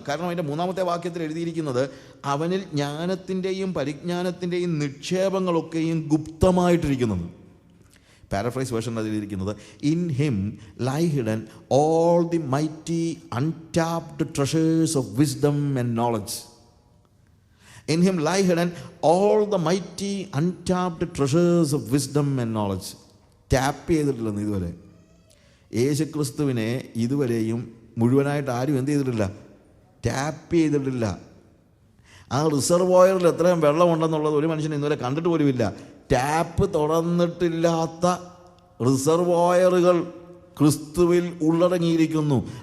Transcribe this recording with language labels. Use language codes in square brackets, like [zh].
[ml] കാരണം അതിൻ്റെ 3-ാമത്തെ വാക്യത്തിൽ എഴുതിയിരിക്കുന്നത് അവനിൽ ജ്ഞാനത്തിൻ്റെയും പരിജ്ഞാനത്തിൻ്റെയും നിക്ഷേപങ്ങളൊക്കെയും ഗുപ്തമായിട്ടിരിക്കുന്നത്. [en] Paraphrase version എഴുതിയിരിക്കുന്നത് in him lie hidden all the mighty untapped treasures of wisdom and knowledge. In him lie hidden all the mighty untapped treasures of wisdom and knowledge. [ml] Tap ചെയ്തിട്ടില്ലെന്ന് ഇതുവരെ. യേശുക്രിസ്തുവിനെ ഇതുവരെയും മുഴുവനായിട്ട് ആരും എന്ത് ചെയ്തിട്ടില്ല? ടാപ്പ് ചെയ്തിട്ടില്ല. ആ റിസർവോയറിൽ എത്രയും വെള്ളമുണ്ടെന്നുള്ളത് ഒരു മനുഷ്യൻ ഇന്നുവരെ കണ്ടിട്ട് പോലുമില്ല. ടാപ്പ് തുറന്നിട്ടില്ലാത്ത റിസർവോയറുകൾ ക്രിസ്തുവിൽ ഉള്ളടങ്ങിയിരിക്കുന്നു.